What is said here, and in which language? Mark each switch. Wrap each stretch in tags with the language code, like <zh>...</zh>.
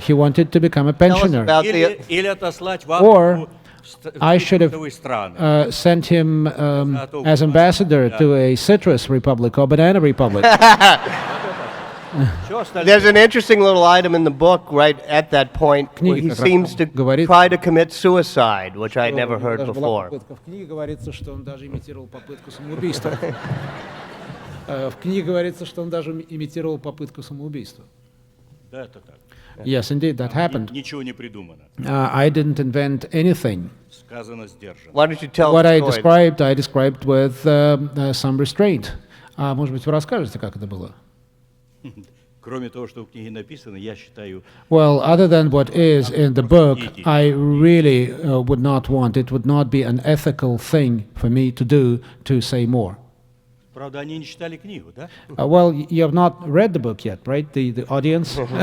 <en>He wanted to become a pensioner. Or I should have sent him as ambassador to a citrus republic or banana republic. There's an interesting little item in the book right at that point where he seems to try to commit suicide, which I had never heard before.</en> <ru>В книге говорится, что он даже имитировал попытку самоубийства. В книге говорится, что он даже имитировал попытку самоубийства.</ru> <en>Yes, indeed, that happened. I didn't invent anything. Why don't you tell What the story? I described with some restraint.</en> <ru>Может быть, вы расскажете, как это было?</ru> <en>Well, other than what is in the book, I really would not want, it would not be an ethical thing for me to do to say more. Well, you have not read the book yet, right? The audience?</en>